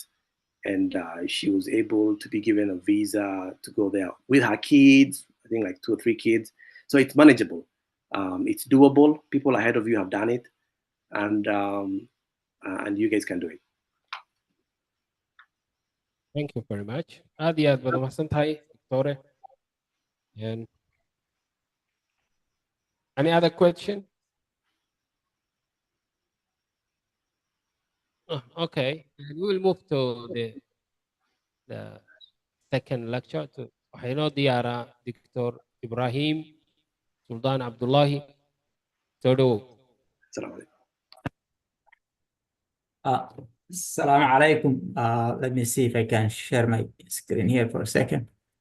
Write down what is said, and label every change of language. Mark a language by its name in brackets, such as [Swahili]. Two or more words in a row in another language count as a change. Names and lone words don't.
[English] And she was able to be given a visa to go there with her kids, I think like 2 or 3 kids. So it's manageable. It's doable. People ahead of you have done it. And you guys can do it. Thank you very much. [Somali] Aad iyo aad baad umahadsan tahay, Doctore. [English] And any other question? Okay, and we will move to the second lecture. [Somali] Waxaa inoo diyaaraa Dr. Ibrahim Sultan Abdullahi. Soo dhawow. [Arabic] السلام عليكم. السلام عليكم. [English] Let me see if I can share my screen here for a second.